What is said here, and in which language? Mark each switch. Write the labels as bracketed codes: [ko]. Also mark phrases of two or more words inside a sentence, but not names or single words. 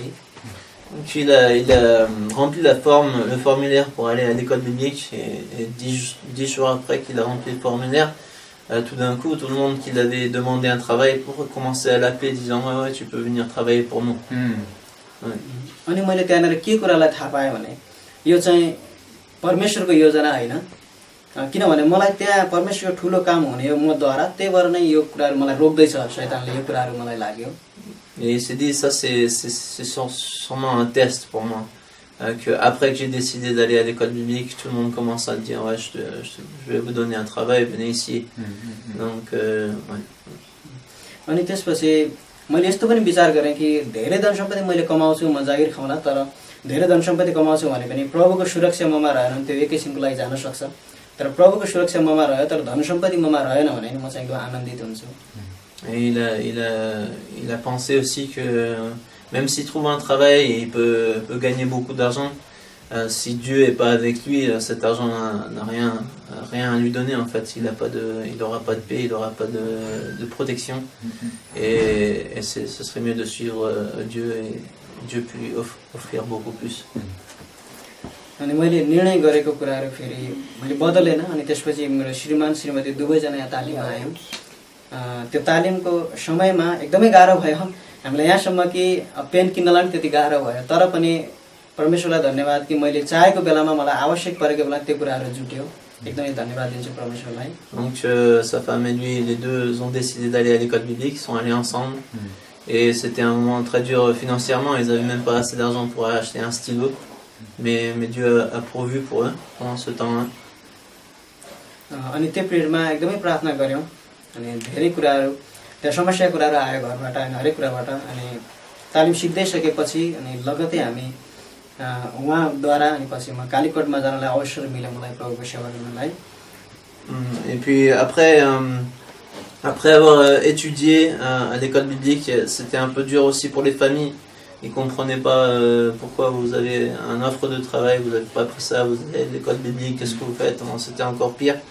[fr] donc il a rempli le formulaire pour aller à l'école biblique et 10 jours après qu'il a rempli le formulaire, tout d'un coup tout le monde qui l'avait demandé un travail pour commencer à l'appeler disant ouais tu peux venir travailler pour nous. [ne] अनि मैले त्यहाँनिर के कुरालाई थाहा पाएँ भने यो चाहिँ परमेश्वरको योजना हैन किनभने मलाई त्यहाँ परमेश्वरको ठुलो काम हुने हो मद्वारा त्यही भएर नै यो कुराहरू मलाई रोक्दैछ शैतानले यो कुराहरू मलाई लाग्यो। [fr] Et il s'est dit ça c'est sûrement un test pour moi que après que j'ai décidé d'aller à l'école biblique tout le monde commence à dire ouais je vais vous donner un travail, venez ici. Donc ouais. [ne] अनि त्यसपछि मैले यस्तो पनि विचार गरेँ कि धेरै धन सम्पत्ति मैले कमाउँछु म जागिर खाउँला तर धेरै धन सम्पत्ति कमाउँछु भने पनि प्रभुको सुरक्षा ममा रहेन भने त्यो एकैछिनको लागि जान सक्छ तर प्रभुको सुरक्षा ममा रह्यो तर धन सम्पत्ति ममा रहेन भने म चाहिँ एकदम आनन्दित हुन्छु। [fr] Et il a pensé aussi que même s'il trouve un travail, il peut gagner beaucoup d'argent. Si Dieu est pas avec lui, cet argent n'a rien à lui donner en fait. Il n'aura pas de paix, il n'aura pas de protection. Et ce serait mieux de suivre Dieu et Dieu peut lui offrir beaucoup plus. [ne] अनि मैले निर्णय गरेको कुराहरू फेरि मैले बदलेन अनि त्यसपछि मेरो श्रीमान श्रीमती दुवैजना यहाँ तालिम आयौँ। त्यो तालिमको समयमा एकदमै गाह्रो भयो हामीलाई यहाँसम्म कि पेन किन्नलाई पनि त्यति गाह्रो भयो तर पनि परमेश्वरलाई धन्यवाद कि मैले चाहेको बेलामा मलाई आवश्यक परेको बेला त्यो कुराहरू जुट्यो एकदमै धन्यवाद दिन्छु परमेश्वरलाई। [fr] Donc sa femme et lui les deux ont décidé d'aller à l'école biblique, ils sont allés ensemble et c'était un moment très dur financièrement, ils avaient même pas assez d'argent pour acheter un stylo mais Dieu a pourvu pour eux pendant ce temps-là. [ne] अनि त्यो पिरियडमा एकदमै प्रार्थना गर्यौं अनि धेरै कुराहरू त्यहाँ समस्या कुराहरू आयो घरबाट अनि हरेक कुराबाट अनि तालिम सिक्दै सकेपछि अनि लगतै हामी उहाँद्वारा अनि पछि म कालीकोटमा जानलाई अवसर मिल्यो मलाई प्रभुको सेवा गर्नलाई। [fr] Et puis après avoir étudié à l'école biblique, c'était un peu dur aussi pour les familles. Ils comprenaient pas pourquoi vous avez un offre de travail, vous n'avez pas pris ça, vous avez l'école biblique, qu'est-ce que vous faites? C'était encore pire.